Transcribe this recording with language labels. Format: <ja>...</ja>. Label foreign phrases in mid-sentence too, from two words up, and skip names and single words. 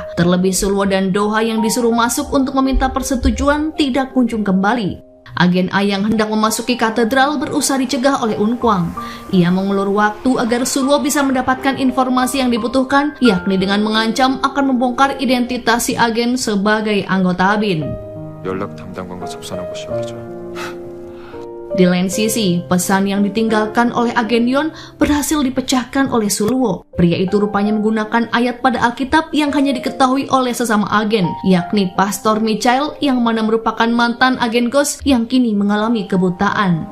<id>Terlebih Sulwo dan Doha yang disuruh masuk untuk meminta persetujuan tidak kunjung kembali. Agen A yang hendak memasuki katedral berusaha dicegah oleh Unkwang. Ia mengulur waktu agar Sulwo bisa mendapatkan informasi yang dibutuhkan, yakni dengan mengancam akan membongkar identitas si agen sebagai anggota BIN.</id> <ko>연락 담당관과 접선한 곳이 어디죠?</ko> <id>Di lain sisi, pesan yang ditinggalkan oleh agen Yon berhasil dipecahkan oleh Sulwo. Pria itu rupanya menggunakan ayat pada Alkitab yang hanya diketahui oleh sesama agen, yakni Pastor Michael yang mana merupakan mantan agen Ghost yang kini mengalami kebutaan.</id>